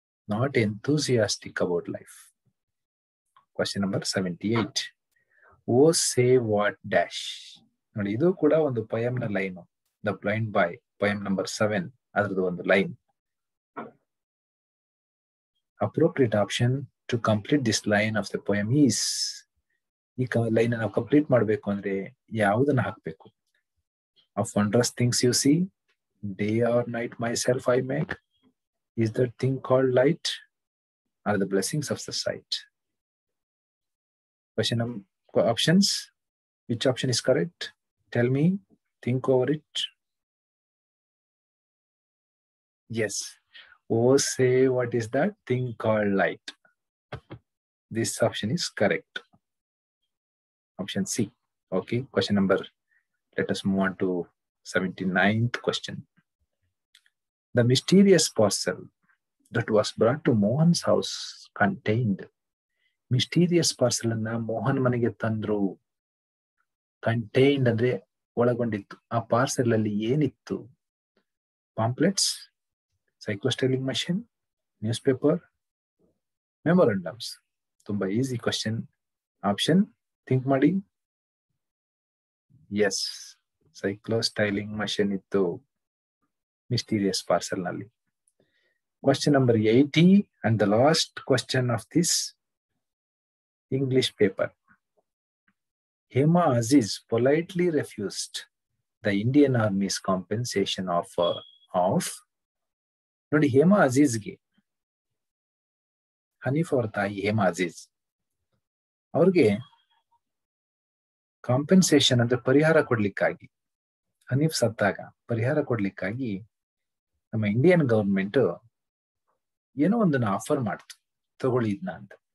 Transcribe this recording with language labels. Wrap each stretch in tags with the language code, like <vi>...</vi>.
<en>Not enthusiastic about life. Question number 78. Oh say what dash.</en> <kn>ನೋಡಿ, ಇದು ಕೂಡ ಒಂದು ಪೊಯಮ್ ನ line. The blind boy, poem number 7, ಅದ್ರದ್ದು ಒಂದು line.</kn> <en>appropriate option to complete this line of the poem is.</en> <kn>ಈ line ನಾವು complete ಮಾಡಬೇಕು ಅಂದ್ರೆ ಯಾವುದನ್ನ ಹಾಕ್ಬೇಕು?</kn> <en>of wondrous things you see, day or night myself I make, is that thing called light, are the blessings of the sight. Question options. Which option is correct? Tell me. Think over it. Yes. Oh, say what is that thing called light? This option is correct. Option C. Okay. Question number. Let us move on to 79th question. The mysterious parcel that was brought to Mohan's house contained.</en> <kn>Mysterious parcel ಅನ್ನ ಮೋಹನ್ ಮನೆಗೆ ತಂದ್ರು. Contained ಅಂದ್ರೆ ಒಳಗೊಂಡಿತ್ತು. ಆ parcel ಅಲ್ಲಿ ಏನಿತ್ತು?</kn> <en>Pamphlets, cyclostyling machine, news paper, memorandums. ತುಂಬಾ easy question.</en> <kn>Option think ಮಾಡಿ. ಎಸ್, ಸೈಕ್ಲೋಸ್ಟೈಲಿಂಗ್ ಮಷಿನ್ ಇತ್ತು ಮಿಸ್ಟೀರಿಯಸ್ ಪಾರ್ಸೆಲ್ ನಲ್ಲಿ.</kn> <en>Question number 80 and the last question of this English paper. Hema Aziz politely refused the Indian Army's compensation offer of.</en> <kn>ನೋಡಿ, ಹೇಮಾ ಅಜೀಜ್ಗೆ, ಹನೀಫ್ ಅವರ ತಾಯಿ ಹೇಮಾ ಅಜೀಜ್ ಅವ್ರಿಗೆ compensation ಅಂದ್ರೆ ಪರಿಹಾರ ಕೊಡ್ಲಿಕ್ಕಾಗಿ, ಹನೀಫ್ ಸತ್ತಾಗ ಪರಿಹಾರ ಕೊಡ್ಲಿಕ್ಕಾಗಿ ನಮ್ಮ ಇಂಡಿಯನ್ ಗವರ್ಮೆಂಟ್ ಏನೋ ಒಂದನ್ನ ಆಫರ್ ಮಾಡ್ತು, ತಗೊಳ್ಳಿ ಇದನ್ನ ಅಂತ.</kn>